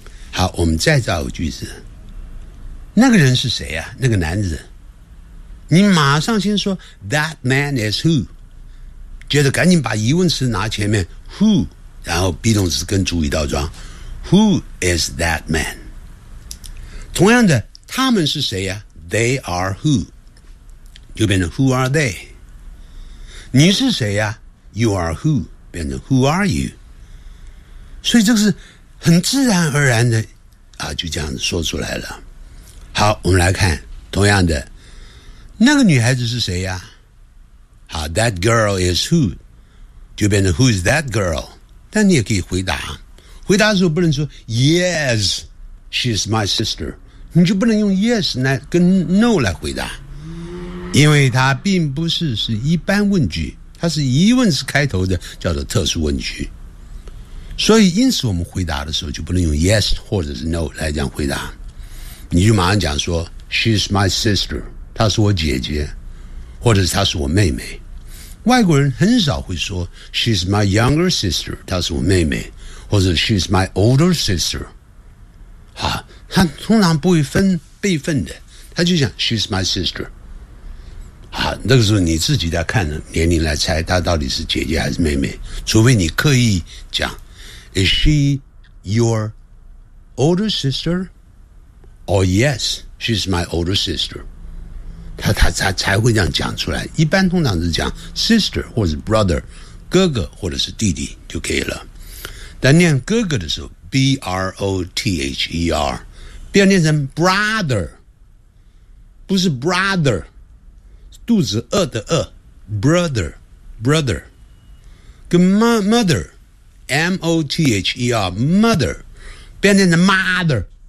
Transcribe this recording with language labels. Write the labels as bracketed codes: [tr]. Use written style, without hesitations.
[zh] 好，我们再造个句子。那个人是谁啊？那个男子，你马上先说 [en] That man is who， [zh] 接着赶紧把疑问词拿前面 who， 然后 be 动词跟主语倒装 [en] Who is that man？ [zh] 同样的，他们是谁啊？ [en] They are who， [zh] 就变成 [en] Who are they？ [zh] 你是谁啊？ [en] You are who， [zh] 变成 [en] Who are you？ [zh] 所以这个是很自然而然的啊，就这样子说出来了。好，我们来看，同样的，那个女孩子是谁呀？好 ， [en] That girl is who， [zh] 就变成 [en] Who's that girl？ [zh] 但你也可以回答，回答的时候不能说 [en] Yes， she's my sister， [zh] 你就不能用 Yes 来跟 No 来回答，因为它并不是是一般问句，它是疑问词开头的，叫做特殊问句。所以，因此我们回答的时候就不能用 Yes 或者是 No 来这样回答。你就马上讲说 [en] She's my sister， [zh] 她是我姐姐，或者是她是我妹妹。外国人很少会说 [en] She's my younger sister， [zh] 她是我妹妹，或者 [en] She's my older sister。 [zh] 她通常不会分辈分的，她就讲 [en] She's my sister。 [zh] 那个时候你自己在看年龄来猜她到底是姐姐还是妹妹，除非你刻意讲 [en] Is she your older sister？ Oh yes, she's my older sister. [zh] 他才会这样讲出来。一般通常是讲 sister 或是 brother， 哥哥或者是弟弟就可以了。但念哥哥的时候 ，brother， 不要念成 brother， 不是 brother， 肚子饿的饿 ，brother， 跟 mother， 不要念成 mother。